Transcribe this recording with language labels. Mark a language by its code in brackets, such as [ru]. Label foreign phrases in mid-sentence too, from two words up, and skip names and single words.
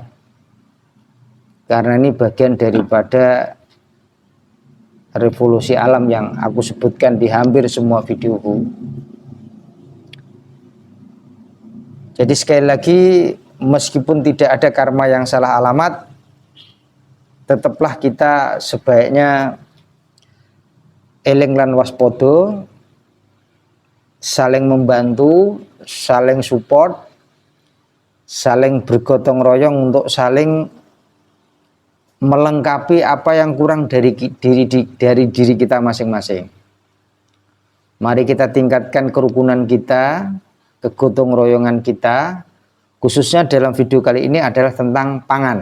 [id] Karena ini bagian daripada revolusi alam yang aku sebutkan di hampir semua videoku. Jadi sekali lagi, meskipun tidak ada karma yang salah alamat, tetaplah kita sebaiknya [jv] eling lan waspodo, [id] saling membantu, saling support, saling bergotong royong untuk saling melengkapi apa yang kurang dari diri kita masing-masing. Mari kita tingkatkan kerukunan kita, kegotong royongan kita, khususnya dalam video kali ini adalah tentang pangan.